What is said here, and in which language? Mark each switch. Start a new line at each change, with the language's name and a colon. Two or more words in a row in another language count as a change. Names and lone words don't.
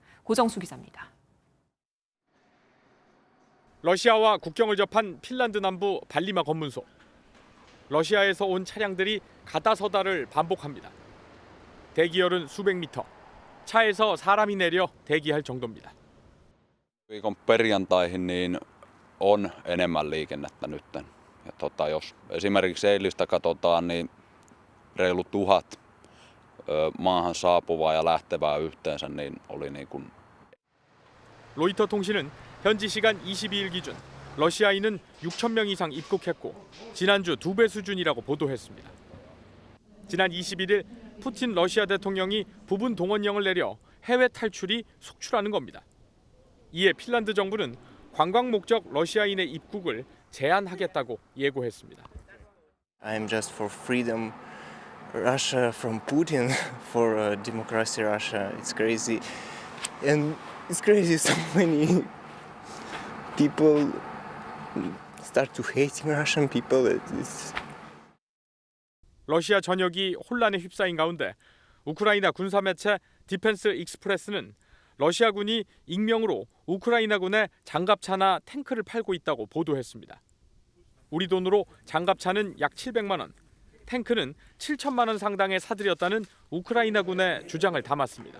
Korean: 고정수 기자입니다. 러시아와 국경을 접한 핀란드 남부 발리마 검문소. 러시아에서 온 차량들이 가다서다를 반복합니다. 대기열은 su백 미터. 차에서 사람이 내려 대기할 정도입니다.
Finnish: Viikon perjantaihin niin on enemmän liikennettä nyt. Ja jos esimerkiksi eilistä katsotaan, niin reilu 1000 maahan saapuvaa ja lähtevää yhteensä niin oli niin kuin.
Korean: 로이터 통신은 현지 시간 22일 기준 러시아인은 6천 명 이상 입국했고 지난주 2배 수준이라고 보도했습니다. 지난 21일 푸틴 러시아 대통령이 부분 동원령을 내려 해외 탈출이 속출하는 겁니다. 이에 핀란드 정부는 관광 목적 러시아인의 입국을 제한하겠다고 예고했습니다.
English: I'm just for freedom Russia from Putin, for democracy Russia. It's crazy. And it's crazy so many people start to hating Russian people.
Korean: 러시아 전역이 혼란에 휩싸인 가운데 우크라이나 군사 매체 디펜스 익스프레스는 러시아군이 익명으로 우크라이나군에 장갑차나 탱크를 팔고 있다고 보도했습니다. 우리 돈으로 장갑차는 약 700만 원, 탱크는 7천만 원 상당에 사들였다는 우크라이나군의 주장을 담았습니다.